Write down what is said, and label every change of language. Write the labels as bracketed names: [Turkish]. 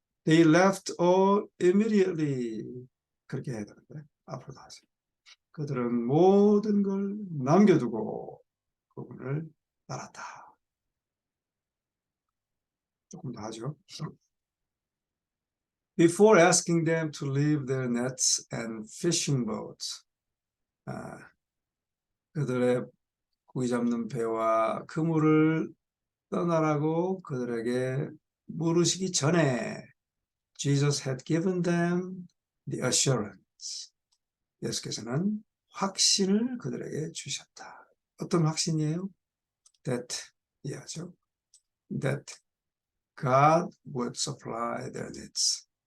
[English] They left all immediately. [Korean] 그렇게 해야 되는데 앞으로 다 하세요. 그들은 모든 걸 남겨두고 그분을 따랐다. 조금 더 하죠. [English] Before asking them to leave their nets and fishing boats, [Korean] 그들의 고기 잡는 배와 그물을 떠나라고 그들에게 물으시기 전에 [English] Jesus had given them the assurance. [Korean] 예수께서는 확신을 그들에게 주셨다. 어떤 확신이에요? [English] That, [Korean] 이해하죠? [English] That God would supply their needs.